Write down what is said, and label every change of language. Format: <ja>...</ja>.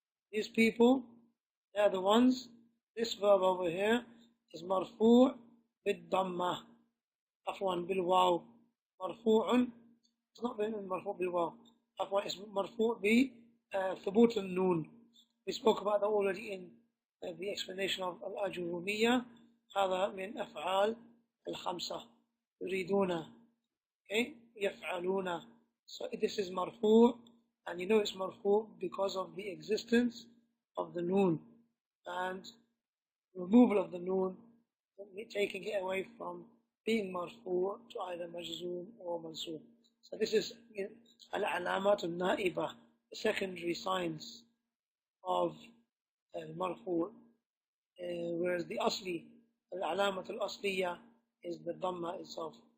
<en>These people, they are the ones, this verb over here is</en> <ar>مرفوع بالضمة, عفوا بالواو,</ar> <en>مرفوع, it's not</en> <ar>مرفوع بالواو,</ar> <en>عفوا it's</en> <ar>مرفوع بثبوت النون.</ar> <en>We spoke about that already in the explanation of الأجرومية.</en> <ar>هذا من أفعال الخمسة, يريدون,</ar> <en>okay,</en> <ar>يفعلون.</ar> <en>So this is مرفوع, and you know it's مرفوع because of the existence of the noon and removal of the noon, taking it away from being مرفوع to either مجزوم or منصوب. So this is al-alamat al-na'iba, the secondary signs of marfu', whereas the asli, al-alamat al-asliya, is the dhamma itself.</en>